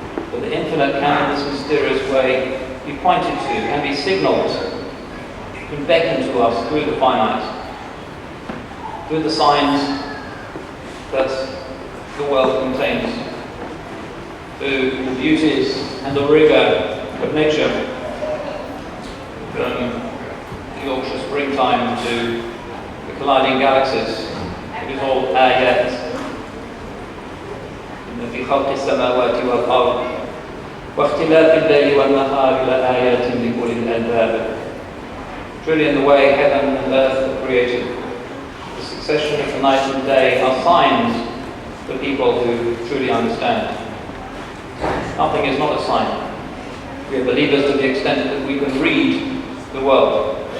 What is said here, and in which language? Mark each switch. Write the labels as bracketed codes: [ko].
[en] But the infinite can, in this mysterious way, be pointed to, can be signaled, can beckon to us through the finite, through the signs that the world contains, through the beauties and the rigour of nature, from the Yorkshire springtime to the colliding galaxies. It is all ayat. [ar] إن في خلق السماوات والأرض واختلاف الليل والنهار لآيات لأولي الألباب. [en] Truly, in the way heaven and earth were created, the succession of the night and day are signs for people who truly understand. Nothing is not a sign. We are believers to the extent that we can read the world.